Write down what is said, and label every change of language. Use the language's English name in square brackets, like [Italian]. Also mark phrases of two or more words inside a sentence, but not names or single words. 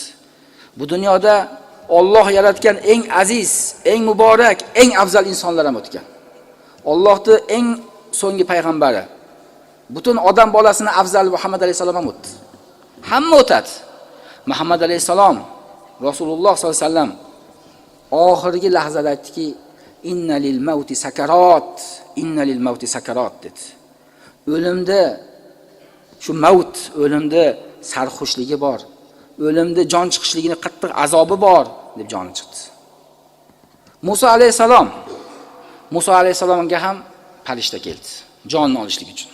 [Uzbek] Bu dunyoda Alloh yaratgan eng aziz, eng muborak, eng afzal insonlar ham o'tgan. Allohning eng so'nggi payg'ambari, butun odam bolasini afzal Muhammad alayhisalom ham o'tdi. Hamma o'tadi. Muhammad alayhisalom, Rasululloh [Arabic] صلى الله عليه وسلم [Uzbek] oxirgi lahzada aytdiki, [Arabic] إن للموت سكرات، إن للموت سكرات dedi. [Uzbek] O'limda shu maut, o'limda sarxushligi bor. O'limda jon chiqishligini qattiq azobi bor deb joni chiqdi. Musa alayhisalomga ham farishta keldi, jonni olishlik uchun.